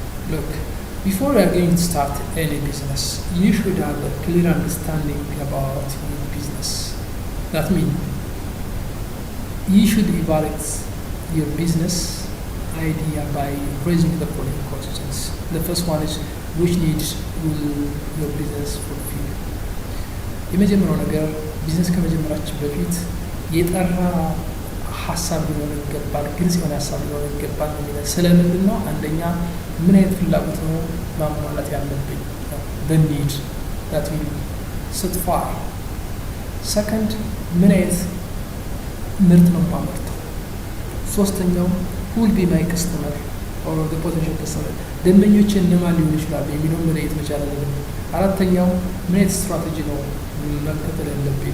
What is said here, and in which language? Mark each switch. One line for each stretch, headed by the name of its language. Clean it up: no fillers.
English: Look, before you are going to start any business, you should have a clear understanding about your business. That means you should evaluate your business idea by raising the following questions. The first one is, which needs will your business fulfill?
Amharic: የመጀመሪያው ነገር ቢዝነስ ከመጀመራችን በፊት የጠራ ሀሳብ ሊኖር ይገባል፣ ግልጽ የሆነ ሀሳብ ሊኖር ይገባል የሚለው ስለምንድን ነው? አንደኛ ምን አይነት ፍላጎት ነው ማሟላት ያለብኝ?
English: the need that will satisfy.
Amharic: second ምን አይነት ምርት ነው ማመርተው? ሶስተኛው
English: who will be my customer or the potential customer፣
Amharic: ደንበኞቼ እነማን ሊሆኑ ይችላሉ የሚለው መለየት መቻል አለብን። አራተኛው ምን አይነት ስትራቴጂ ነው መከተል ያለብኝ?